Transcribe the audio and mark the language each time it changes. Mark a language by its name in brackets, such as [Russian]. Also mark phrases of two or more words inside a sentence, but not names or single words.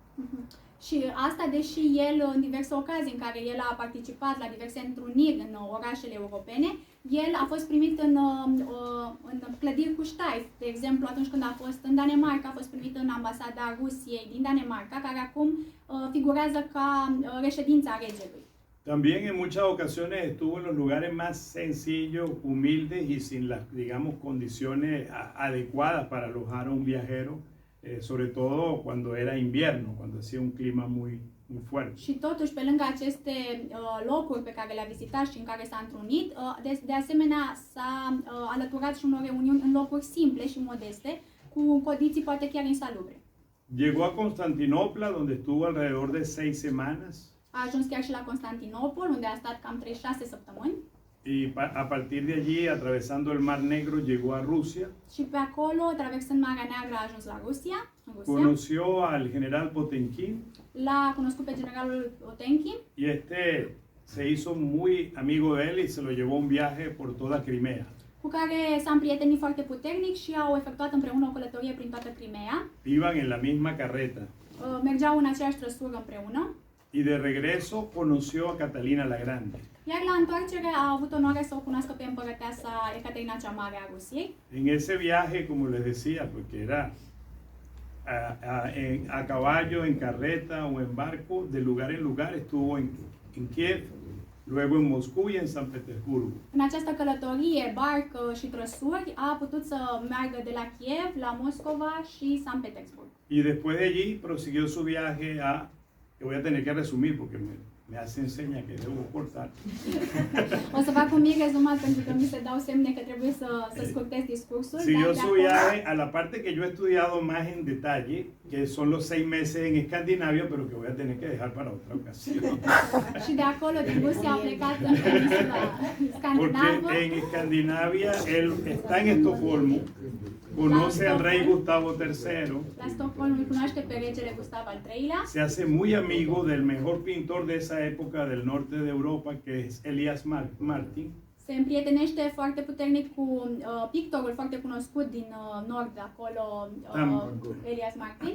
[Romanian] Și asta deși el, în diverse ocazii în care el a participat la diverse întruniri în orașele europene, el a fost primit în clădiri cu ștaif. De exemplu, atunci când a fost în Danemarca, a fost primit în ambasada Rusiei din Danemarca, care acum figurează ca reședința regelui. [Spanish] También en muchas ocasiones estuvo en los lugares más sencillos, humildes y sin las, digamos, condiciones adecuadas para alojar a un viajero. Sobre todo cuando era invierno, cuando hacía un clima muy fuerte. [Romanian] Și totuși, pe lângă aceste locuri pe care le-a vizitat și în care s-a întrunit, de asemenea s-a alăturat și unor reuniuni în locuri simple și modeste, cu condiții poate chiar insalubre. [Spanish] Llegó a Constantinopla, donde estuvo alrededor de 6 semanas. [Romanian] A ajuns chiar și la Constantinopol, unde a stat cam 3-6 săptămâni. [Spanish] Y a partir de allí, atravesando el Mar Negro, llegó a Rusia. [Romanian] Și pe acolo, traversând Marea Neagră, a ajuns la Rusia. [Spanish] Conoció al general Potemkin. [Romanian] L-a cunoscut pe generalul Potemkin. [Spanish] Y este se hizo muy amigo de él y se lo llevó un viaje por toda Crimea. [Romanian] Cu care s-a împrietenit foarte puternic și au efectuat împreună o călătorie prin toată Crimea. [Spanish] Iban en la misma carreta. [Romanian] Mergeau în aceeași trăsură împreună. [Spanish] Y de regreso conoció a Catalina la Grande. [Romanian] Iar la întoarcere a avut onoarea să o cunoască pe împărăteasa Ecaterina cea Mare a Rusiei. [Spanish] En ese viaje, como les decía, porque era a caballo, en carreta o en barco, de lugar en lugar, estuvo en Kiev, luego en Moscú y en San Petersburgo. [Romanian] În această călătorie, barcă și trăsuri, a putut să meargă de la Kiev la Moscova și San Petersburg. [Spanish] Y después de allí prosiguió su viaje a, que voy a tener que resumir porque me hacen señas que debo cortar. [Romanian] O să fac un mic rezumat pentru că mi se dau semne că trebuie să scurtez discursul. [Spanish] Siguió [Romanian] dar de [Spanish] su [Romanian] acolo- [Spanish] viaje a la parte que yo he estudiado más en detalle, que son los 6 meses en Escandinavia, pero que voy a tener que dejar para otra ocasión. [Romanian] Și de acolo, din Rusia, a plecat în peninsula Scandinavă. [Spanish] Porque en Escandinavia él está en Estocolmo, conoce al rey Gustavo III, [Romanian] La Stockholm îl cunoaște pe regele Gustav al III-lea. [Spanish] se hace muy amigo del mejor pintor de esa época del norte de Europa, que es Elias Martin. [Romanian] Se împrietenește foarte puternic cu pictorul foarte cunoscut din nord, de acolo, Elias Martin.